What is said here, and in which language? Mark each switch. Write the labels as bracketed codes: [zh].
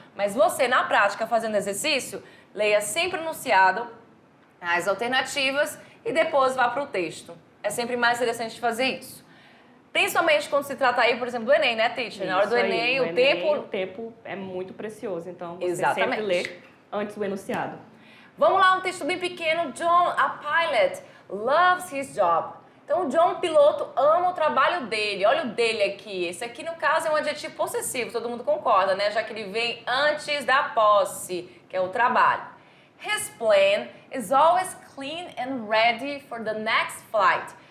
[pt] Mas você, na prática, fazendo exercício, leia sempre o enunciado, as alternativas e depois vá para o texto. É sempre mais interessante fazer isso. Principalmente quando se trata aí, por exemplo, do Enem, né, teacher? Na hora do Enem, o tempo é muito precioso, então você Exatamente. sempre lê antes do enunciado. Vamos lá, um texto bem pequeno. [en] John, a pilot, loves his job. [pt] Então, o John, piloto, ama o trabalho dele. Olha o dele aqui. Esse aqui, no caso, é um adjetivo possessivo, todo mundo concorda, né? Já que ele vem antes da posse, que é o trabalho. [en] His plane is always clean and ready for the next flight.